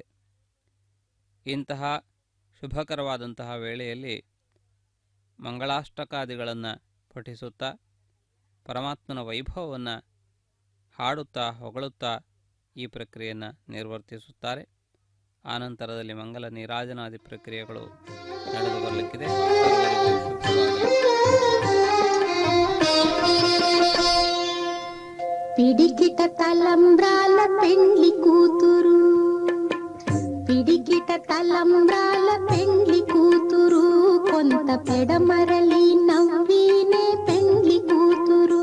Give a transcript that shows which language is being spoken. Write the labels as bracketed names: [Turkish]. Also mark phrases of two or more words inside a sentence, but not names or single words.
[Kannada] ಇಂತಹ ಶುಭಕರವಾದಂತಹ ವೇಳೆಯಲ್ಲಿ ಮಂಗಳಾಷ್ಟಕಾದಿಗಳನ್ನು ಪಠಿಸುತ್ತಾ ಪರಮಾತ್ಮನ ವೈಭವವನ್ನು ಹಾಡುತ್ತಾ ಹೊಗಳುತ್ತಾ ಈ ಪ್ರಕ್ರಿಯೆಯನ್ನು ನಿರ್ವರ್ತಿಸುತ್ತಾರೆ. ಆನಂತರದಲ್ಲಿ ಮಂಗಲ ನೀರಾಜನಾದಿ ಪ್ರಕ್ರಿಯೆಗಳು ನಡೆದು ಬರಲಿಕ್ಕಿದೆ. [Telugu] పిడికిట తలంబ్రాల పెండ్లి కూతురు, పిడికిట తలంబ్రాల పెండ్లి కూతురు, కొంత పెడమరలి నవ్వినే పెండ్లి కూతురు.